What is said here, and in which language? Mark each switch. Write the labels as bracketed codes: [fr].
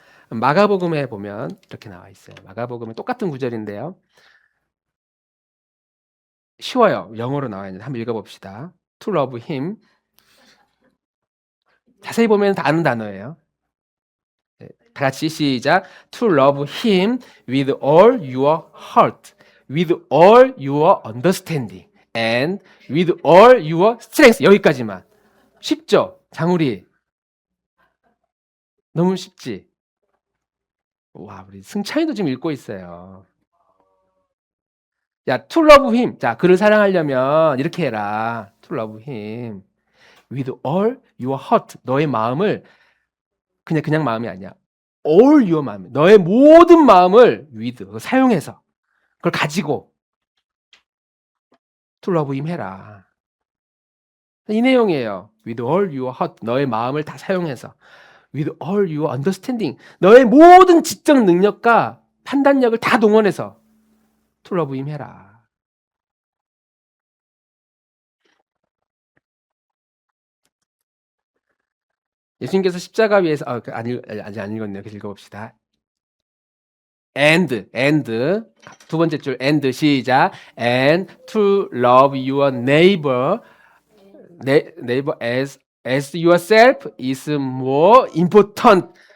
[ko] 마가복음에 보면 이렇게 나와 있어요. 마가복음은 똑같은 구절인데요. 쉬워요. 영어로 나와 있는데 한번 읽어봅시다. [en] To love him. [ko] 자세히 보면 다 아는 단어예요. 다 같이 시작. [en] To love him with all your heart, with all your understanding, and with all your strength. [ko] 여기까지만. 쉽죠? 장우리. 너무 쉽지? 와, 우리 승찬이도 지금 읽고 있어요. [en] 야, to love him. [ko] 자, 그를 사랑하려면 이렇게 해라. [en] To love him with all your heart. [ko] 너의 마음을 그냥 마음이 아니야. [en] all your 마음. [ko] 너의 모든 마음을 with 사용해서 그걸 가지고 [en] to love him [ko] 해라. 이 내용이에요. [en] with all your heart. [ko] 너의 마음을 다 사용해서 [en] with all your understanding. [ko] 너의 모든 지적 능력과 판단력을 다 동원해서 [en] to love him [ko] 해라. 예수님께서 십자가 위에서 아직 안 읽었네요. 계속 읽어봅시다. and 두 번째 줄 and 시작. [en] and to love your neighbor as yourself is more important죠.